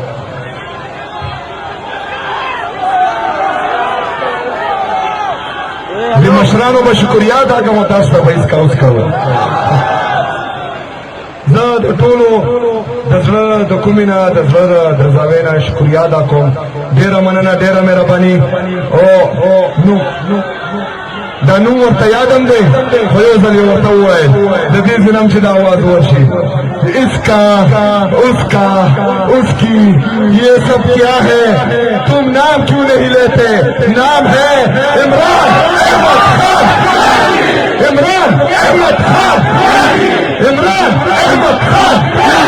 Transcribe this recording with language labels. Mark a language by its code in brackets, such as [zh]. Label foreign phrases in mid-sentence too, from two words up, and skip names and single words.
[ps] د مشرانو به شکریا ادا کوم تاسو ته به هېڅ اوس کوم زه د ټولو د زړه د کومې نه د زړه د درزاوۍ نه شکریا ادا کوم ډېره مننه ډېره مهرباني او نو دا نوم ورته یاد هم دی خو یو ځل یې ورته وویل د دې ځینم چې دا آواز ورشي [ur] اسکا اسکا اسکی یہ سب کیا ہے تم نام کیوں نہیں لیتے نام ہے [ps] عمران احمد خان عمران احمد خان عمران احمد خان